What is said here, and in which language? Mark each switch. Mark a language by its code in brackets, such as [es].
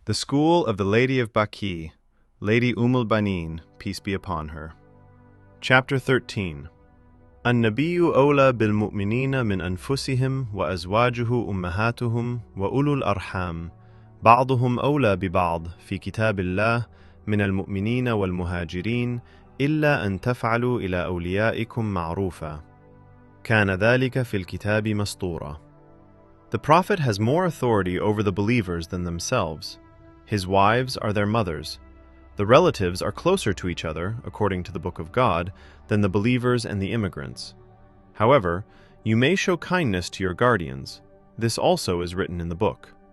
[en] The School of the Lady of Baqi, Lady al-Banin, peace be upon her. Chapter 13. [ar] النبي أولى بالمؤمنين من أنفسهم وأزواجه أمهاتهم وأولو الأرحام بعضهم أولى ببعض في كتاب الله من المؤمنين والمهاجرين إلا أن تفعلوا إلى أوليائكم معروفا كان ذلك في الكتاب مسطورا. [en] The Prophet has more authority over the believers than themselves. His wives are their mothers. The relatives are closer to each other, according to the Book of God, than the believers and the immigrants. However, you may show kindness to your guardians. This also is written in the book.